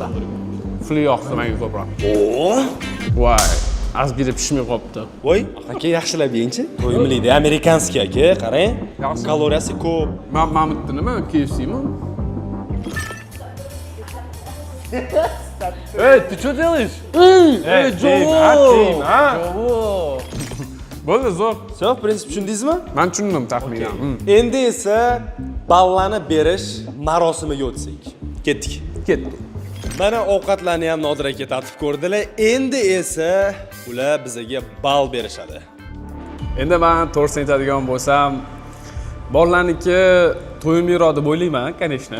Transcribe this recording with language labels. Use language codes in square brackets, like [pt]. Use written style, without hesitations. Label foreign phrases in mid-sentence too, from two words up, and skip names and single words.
[uz] Fli yoqdi menga ko'proq. Oo! Voy, azgina pishmay qolibdi. Voy, aka yaxshilab yeng-chi. To'yimli-da, amerikanskiy aka, qarang. Kaloriyasi ko'p. Men bitta nima? KFC'mi? Ey, [ru] ты что делаешь? [uz] Ey, Jovo! Bo'ldi, zo'r. [ru] Всё, в принципе, [uz] tushundingizmi? Men tushundim taxminan. Endi esa ballani berish marosimiga o'tsak. Ketdik. Mana ovqatlarni ham Nodir aka tatib ko'rdilar. Endi esa ular bizga ball berishadi. Endi men to'g'risini aytadigan bo'lsam, bolalarniki to'yimliroq deb o'ylayman, конечно.